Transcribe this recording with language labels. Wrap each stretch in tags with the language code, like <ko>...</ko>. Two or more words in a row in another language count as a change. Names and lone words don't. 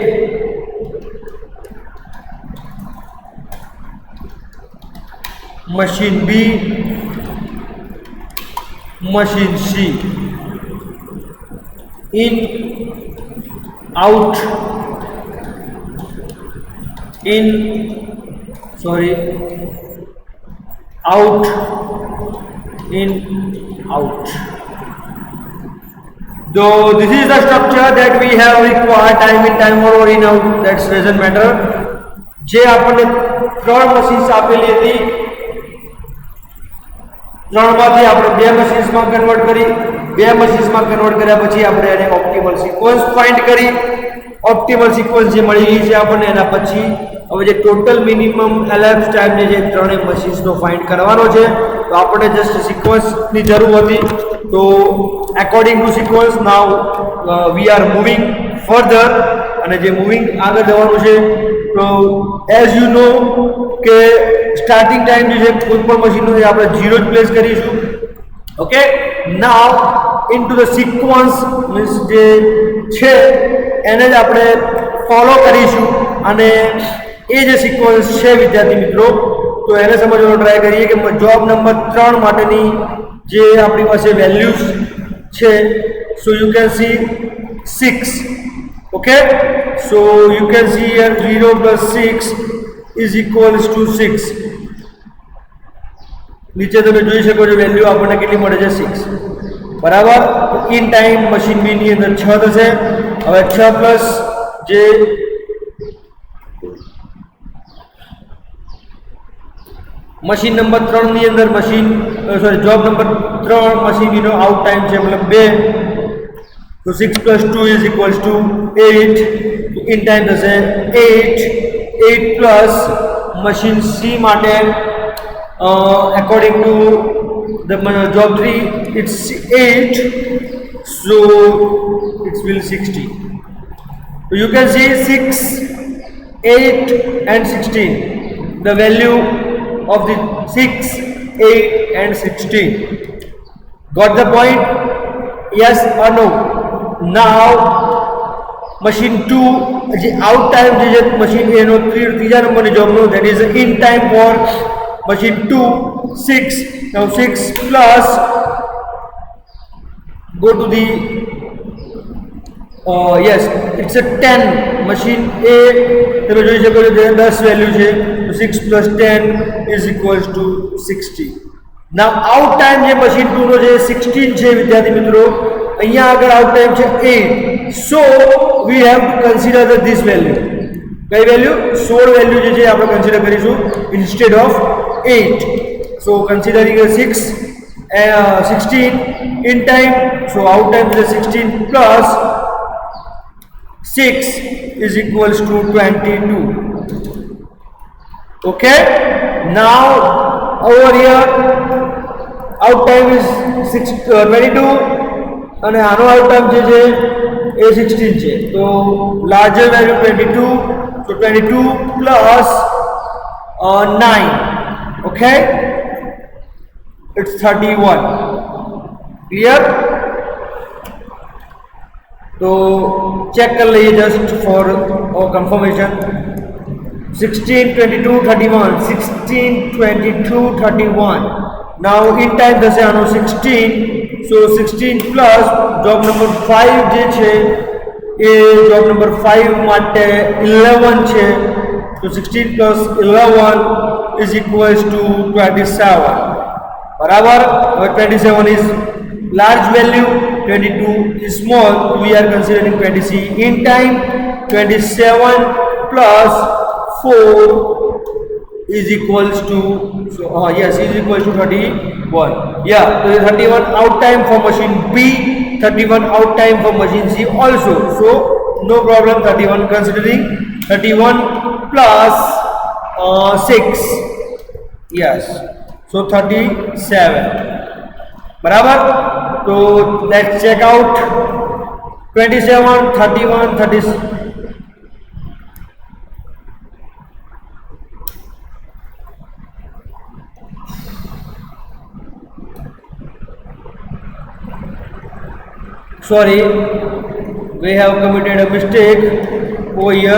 <en>machine B, machine C, in, out, in, sorry, out, in, out. So this is the structure that we have required time in, time out, or in, out, that doesn't matter.</en> <gu>જે આપણને ત્રણ મશીન્સ આપેલી હતી, ત્રણમાંથી આપણે બે મશીન્સમાં કન્વર્ટ કરી, બે મશીન્સમાં કન્વર્ટ કર્યા પછી આપણે એને</gu> <en>optimal sequence find</en> <gu>કરી,</gu> <en>optimal sequence</en> <gu>જે મળી ગઈ છે આપણને, એના પછી હવે જે</gu> <en>total minimum elapse time</en> <gu>જે ત્રણેય મશીન્સનો ફાઇન્ડ કરવાનો છે, તો આપણે જસ્ટ સિક્વન્સની જરૂર હતી.</gu> <en>તો according to sequence now we are moving further,</en> <gu>અને જે મૂવિંગ આગળ જવાનું છે, તો</gu> <en>as you know</en> <gu>કે સ્ટાર્ટિંગ ટાઈમ જે છે કોઈ પણ મશીનનો એ આપણે 0 જ પ્લેસ કરીશું.</gu> <en>okay, now into the sequence means</en> <gu>જે છે એને જ આપણે ફોલો કરીશું, અને એ જે સિક્વન્સ છે વિદ્યાર્થી મિત્રો, તો એને સમજવાનો ટ્રાય કરીએ કે જોબ નંબર 3 માટેની જે આપણી પાસે વેલ્યુઝ છે.</gu> <en>So you can see 6. Okay, so you can see here 0 plus 6 is equals to 6.</en> <gu>નીચે તમે જોઈ શકો છો વેલ્યુ આપણને કેટલી મળે છે 6. બરાબર.</gu> <en>in time machine B</en> <gu>ની અંદર 6 થશે. હવે 6 પ્લસ જે</gu> <en>machine number 3</en> <gu>ની અંદર</gu> <en>machine sorry job number 3 machine</en> <gu>બીનો</gu> <en>out time</en> <gu>છે મતલબ 2.</gu> <en>So 6 plus 2 is equals to 8. In time</en> <gu>થશે 8.</gu> <en>8 plus machine C માટે according to the job 3 it's 8, so it will 60. So you can see 6, 8 and 16. The value of the 6, 8 and 16. Got the point? Yes or no? Now machine 2</en> <gu>જે</gu> <en>out time</en> <gu>જે મશીન એનો ત્રીજા નંબરની જોબનો,</gu> <en>that is in time for machine 2 6. Now 6 plus go to the yes it's a 10. machine A</en> <gu>તમે જોઈ શકો છો 10 વેલ્યુ છે, તો</gu> <en>6 plus 10 is equals to 60. Now out time</en> <gu>જે</gu> <en>machine 2</en> <gu>નો જે 16 છે વિદ્યાર્થી મિત્રો, અહીંયા આગળ</gu> <en>out time</en> <gu>છે 8.</gu> <en>so we have to consider this value.</en> <gu>કઈ વેલ્યુ? 16 વેલ્યુ જે છે આપણે કન્સિડર કરીશું</gu> <en>instead of 8. so considering a 6 16 in time, so out time is 16 plus 6 is equals to 22. Okay, now over here out time is 22</en> <gu>અને આનો આઉટ ટાઈમ જે છે એ 16 છે, તો લાર્જર વેલ્યુ 22,</gu> <en>so 22 plus 9. Okay, it's 31. Clear?</en> <hi>तो चेक कर लीजिए</hi> <en>just for confirmation. 16 22 31, 16 22 31. now in time</en> <gu>થશે આનો</gu> <en>16, so 16 plus job number 5</en> <gu>જે છે એ</gu> <en>job number 5 માટે 11 છે, so 16 plus 11 is equals to 27.</en> <gu>બરાબર.</gu> <en>હવે 27 is large value, 22 is small, we are considering 20C. In time, 27 plus 4 is equals to, so yes, is equals to 31. Yeah, so 31 out time for machine B, 31 out time for machine C also. So no problem, 31 considering 31 plus 6, yes, so 37.</en> <hi>बराबर. तो</hi> <en>let's check out 27, 31, 30. Sorry, we have committed a mistake over here.</en>